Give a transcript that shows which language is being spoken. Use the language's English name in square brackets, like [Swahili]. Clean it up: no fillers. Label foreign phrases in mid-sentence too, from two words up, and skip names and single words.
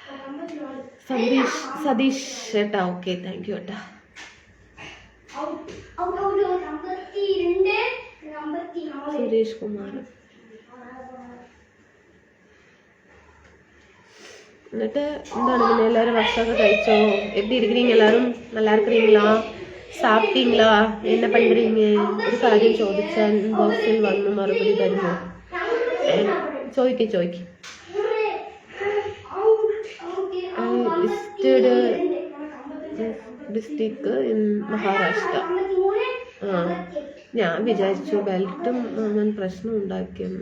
[Malayalam] സതീഷ് ഏട്ടാ, [English] okay thank you [Malayalam] ഏട്ടാ. സുരേഷ് കുമാർ. എന്നിട്ട് എന്താണ് പിന്നെ എല്ലാവരും ഭക്ഷണമൊക്കെ കഴിച്ചോ? [Tamil] எப்படி இருக்கிறீங்க எல்லாரும்? நல்லா இருக்கிறீங்களா? சாப்பிட்டீங்களா? என்ன பண்றீங்க? [Malayalam] ഒരു കാര്യം ചോദിച്ചാൽ ബോക്സിൽ വന്ന് മറുപടി തരുമോ? ചോദിക്ക്. [English] district in [Malayalam] മഹാരാഷ്ട്ര. ഞാൻ വിചാരിച്ചു ബെൽറ്റും ഞാൻ പ്രശ്നം ഉണ്ടാക്കിയെന്ന്.